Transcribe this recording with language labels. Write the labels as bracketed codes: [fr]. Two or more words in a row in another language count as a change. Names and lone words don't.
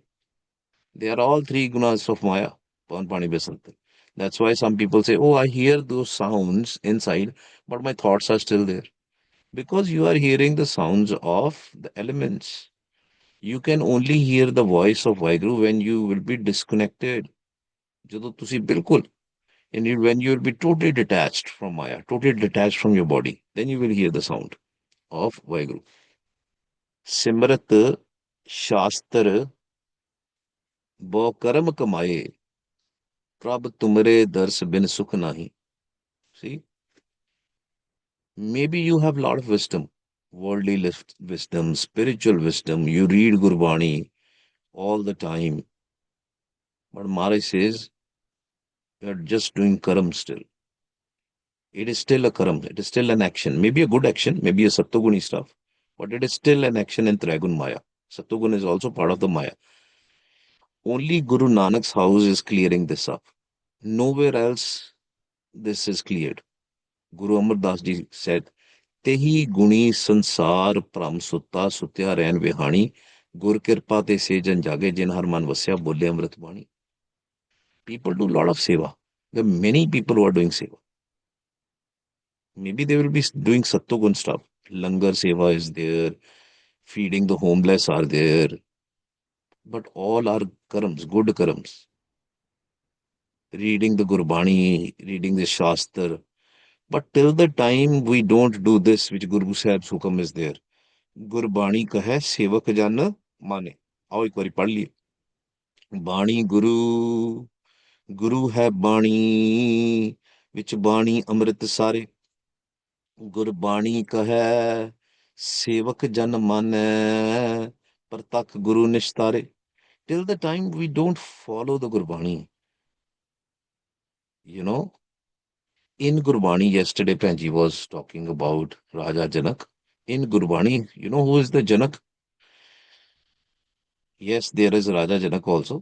[en] They are all three gunas of Maya. [pa] ਪਵਨ ਪਾਣੀ ਬੈਸੰਤਰ. [en] That's why some people say, oh, I hear those sounds inside, but my thoughts are still there. Because you are hearing the sounds of the elements. You can only hear the voice of Vaheguru when you will be disconnected. [pa] ਜਦੋਂ ਤੁਸੀਂ ਬਿਲਕੁਲ [en] and when you will be totally detached from Maya, totally detached from your body, then you will hear the sound of Vaheguru. [pa] ਸਿਮਰਤ ਸ਼ਾਸਤਰ ਬਹੁ ਕਰਮ ਕਮਾਏ ਪ੍ਰਭ ਤੁਮਰੇ ਦਰਸ ਬਿਨ ਸੁਖ ਨਾਹੀ. [en] See, maybe you have a lot of wisdom, worldly wisdom, spiritual wisdom. You read Gurbani all the time. But Maharaj says, you are just doing karam still. It is still a karam. It is still an action. Maybe a good action, maybe a Sattoguni stuff. But it is still an action in Trigun Maya. Sattogun is also part of the Maya. Only Guru Nanak's house is clearing this up. Nowhere else this is cleared. Guru Amar Das Ji said, [pa] ਤ੍ਰੈ ਗੁਣਿ ਸੰਸਾਰੁ ਭ੍ਰਮਿ ਸੁਤਾ ਸੁਤਿਆ ਰਹਿਣ ਵਿਹਾਣੀ ਗੁਰ ਕਿਰਪਾ ਤੇ ਸੇ ਜਨ ਜਾਗੇ ਜਿਨ ਹਰ ਮਨ ਵਸਿਆ ਬੋਲੇ ਅੰਮ੍ਰਿਤ ਬਾਣੀ. [en] People do a lot of seva. There are many people who are doing seva. Maybe they will be doing Sattogun stuff. Langar seva is there, feeding the homeless are there. But all are karams, good karams. Reading the Gurbani, reading the Shastra. But till the time we don't do this, which Guru Sahib's hukam is there, [pa] ਗੁਰਬਾਣੀ ਕਹੈ ਸੇਵਕ ਜਨ ਮਾਨੇ. ਆਓ ਇੱਕ ਵਾਰੀ ਪੜ੍ਹ ਲਈਏ. ਬਾਣੀ ਗੁਰੂ ਗੁਰੂ ਹੈ ਬਾਣੀ ਵਿੱਚ ਬਾਣੀ ਅੰਮ੍ਰਿਤ ਸਾਰੇ. ਗੁਰਬਾਣੀ ਕਹੈ ਸੇਵਕ ਜਨ ਮਾਨੈ ਪ੍ਰਤੱਖ ਗੁਰੂ ਨਿਸ਼ਤਾਰੇ. [en] Till the time we don't follow the Gurbani, in Gurbani, yesterday Panji was talking about Raja Janak. In Gurbani, you know who is the Janak? Yes, there is Raja Janak also.